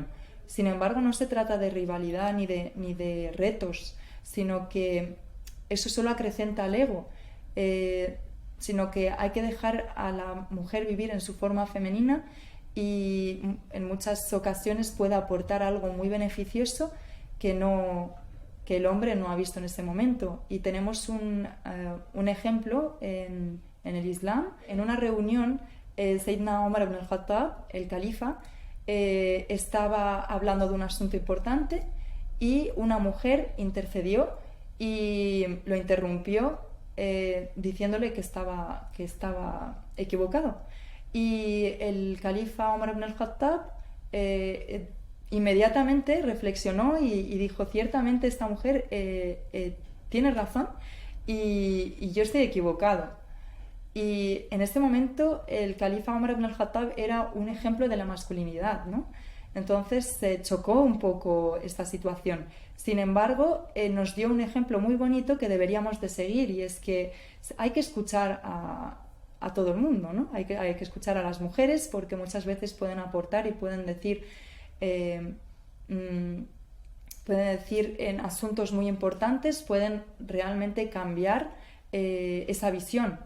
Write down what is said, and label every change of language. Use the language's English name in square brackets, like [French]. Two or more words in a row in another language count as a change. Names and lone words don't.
[Spanish] Sin embargo, no se trata de rivalidad ni de retos, sino que eso solo acrecenta al ego, sino que hay que dejar a la mujer vivir en su forma femenina y en muchas ocasiones puede aportar algo muy beneficioso que el hombre no ha visto en ese momento. Y tenemos un ejemplo en el Islam. En una reunión, Sayyidina Omar ibn al-Khattab, el califa, estaba hablando de un asunto importante y una mujer intercedió y lo interrumpió diciéndole que estaba equivocado. Y el califa Omar ibn al-Khattab inmediatamente reflexionó y dijo: ciertamente esta mujer tiene razón y yo estoy equivocado. Y en este momento el califa Omar ibn al-Khattab era un ejemplo de la masculinidad, ¿no? Entonces se chocó un poco esta situación. Sin embargo, nos dio un ejemplo muy bonito que deberíamos de seguir, y es que hay que escuchar a todo el mundo, ¿no? Hay que escuchar a las mujeres, porque muchas veces pueden aportar y pueden decir en asuntos muy importantes, pueden realmente cambiar esa visión.